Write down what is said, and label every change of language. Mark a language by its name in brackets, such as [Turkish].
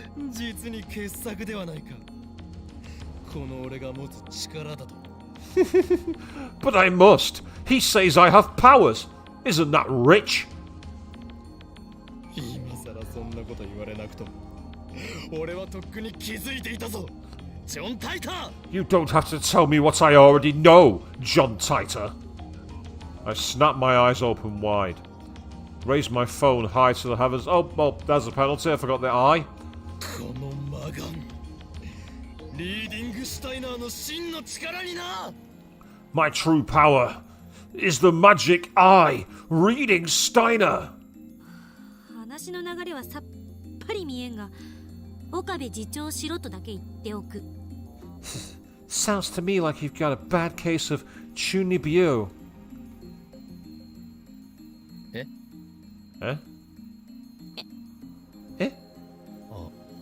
[Japanese] 実に傑作ではないか。この俺が持つ力だと。 [English] But I must. He says I have powers. Isn't that rich? [Japanese] 今さらそんなこと言われなくとも、俺はとっくに気づいていたぞ。 [English] John Titor! You don't have to tell me what I already know, John Titor. I snap my eyes open wide. Raise my phone high to the heavens. Oh, well, there's a penalty. I forgot the I. [Japanese] この魔眼。リーディングシュタイナーの真の力にな。 [English] My true power is the magic eye, reading Steiner. [Japanese] 話の流れはさっぱり見えんが、岡部次長しろとだけ言っておく。 [English] Sounds to me like you've got a bad case of chunibyo. Eh? Eh? Oh.